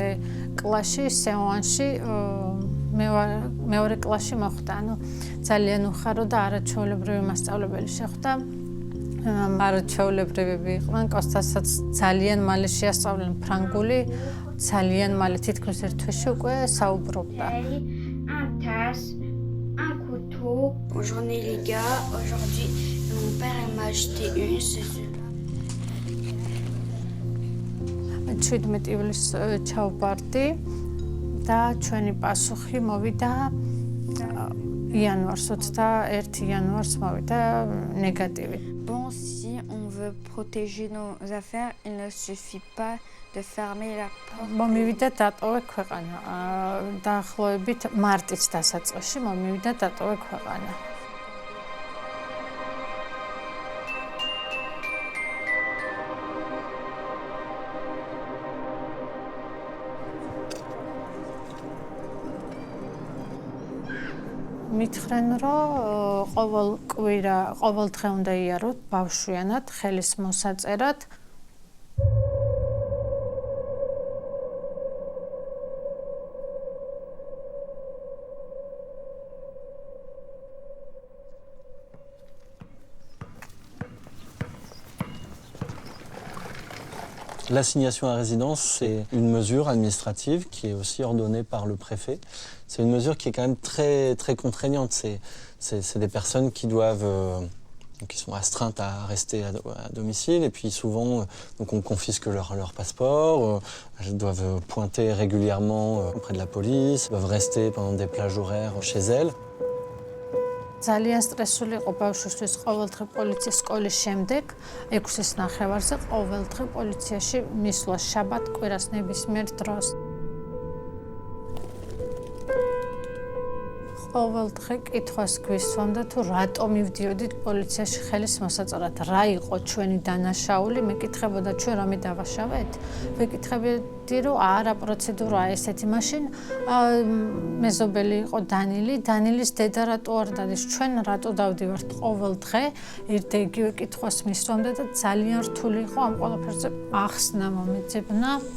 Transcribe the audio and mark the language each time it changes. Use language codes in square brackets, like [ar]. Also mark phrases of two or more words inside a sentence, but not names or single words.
[ka] კლასში სეონში მეორე კლასში მოხვდა ანუ ძალიან უხარო და არაჩვეულებრივი მასწავლებელი შეხვდა არაჩვეულებრივები იყვნენ კოსტასაც ძალიან მალე შეასწავლენ ფრანგული ძალიან მალე თითქმის ერთ თვეში უკვე საუბრობდა [fr] Bonjour les gars, aujourd'hui mon père m'a acheté une, c'est [ka] 17 ივლისს ჩავბარდი და ჩვენი პასუხი მოვიდა იანვარს 21 იანვარს მოვიდა ნეგატივი. [fr] Bon, si on veut protéger nos affaires, il ne suffit pas de fermer la porte. [ka] მომივიდა დატოვე ქვეყანა. დაახლოებით მარტის დასაწყისში მომივიდა დატოვე ქვეყანა. მითხრენ, რომ ყოველ კვირა, ყოველ დღე უნდა იაროთ ბავშვიანად, ხელის მოსაწერად. [fr] L'assignation à résidence, c'est une mesure administrative qui est aussi ordonnée par le préfet. C'est une mesure qui est quand même très, très contraignante. C'est des personnes qui doivent, qui sont astreintes à rester à domicile et puis souvent, donc on confisque leur passeport, elles doivent pointer régulièrement auprès de la police, doivent rester pendant des plages horaires chez elles. [ka] ძალიან სტრესული იყო ბავშვისთვის ყოველდღე პოლიციის სკოლის შემდეგ 6-ის ნახევარზე ყოველდღე პოლიციაში მისვლა შაბათ კვირას ნებისმიერ დროს. ყოველდღე კითხვას გვისვამდა თუ რატო მივდიოდით პოლიციაში ხელის მოსაწოდად, რა იყო ჩვენი დანაშაული, მეკითხებოდა ჩვენ რამე დავაშავეთ, ვეკითხებოდი რომ არა პროცედურაა ესეთი, მაშინ მეზობელი იყო დანილის დედა რატო არ დადის, ჩვენ რატო დავდივართ ყოველდღე, ერთ და იგივე კითხვას მისვამდა და ძალიან რთული იყო ამ ყველაფერზე ახსნა მომეძებნა.